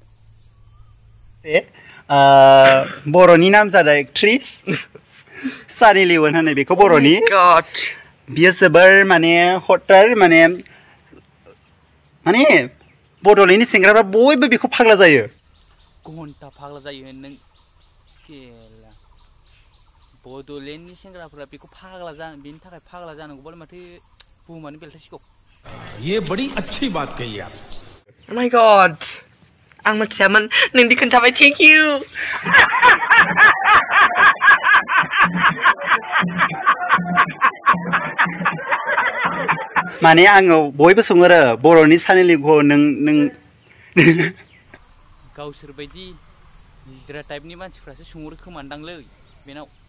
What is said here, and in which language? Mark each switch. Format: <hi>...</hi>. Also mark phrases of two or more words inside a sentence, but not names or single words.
<brx>बर'नि नाम जादों एक्ट्रिस सानी लियन होनो बेखौ बर'नि बियो जोबोर माने हटार माने बड'लेण्डनि सेंग्राफ्रा बयबो बेखौ फाग्ला जायो घन्टा फाग्ला जायो नों केला बड'लेण्डनि सेंग्राफोरा बेखौ फाग्ला जानो बेनि थाखाय फाग्ला जानांगौबालाय माथो बुहुमानो बेलथायसिगौ</brx> <hi>ये बड़ी अच्छी बात कही आप</hi> <en>Oh my god</en> <brx>आं मिथियामोन नोंदि खोन्थाबाय</brx> <en>thank you</en> <brx>माने आङो बयबो सोङो आरो बर'नि सानी लियनखौ नों गावसोर बायदि हिजरा टाइपनि मानसिफ्रासो सोंहरो खोमानदांलै बेनाव</brx>